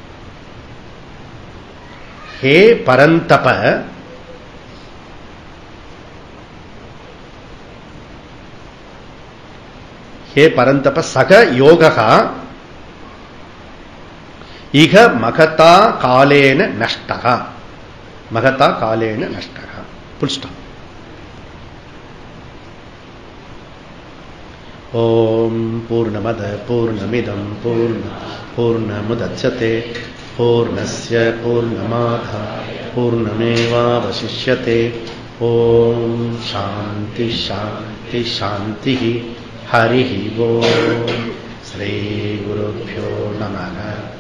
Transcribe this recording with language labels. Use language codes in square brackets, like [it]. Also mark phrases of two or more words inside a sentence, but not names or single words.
[sa] हे परन्तप, हे परन्तप स योगः इह महता कालेन नष्टः, महता कालेन नष्टः [en] full stop. [sa] ॐ पूर्णमदः पूर्णमिदं पूर्णमुदच्यते पूर्णस्य पूर्णमादाय पूर्णमेवावशिष्यते. ॐ शान्तिः शान्तिः शान्तिः. हरि ॐ। श्री गुरुभ्यो नमः.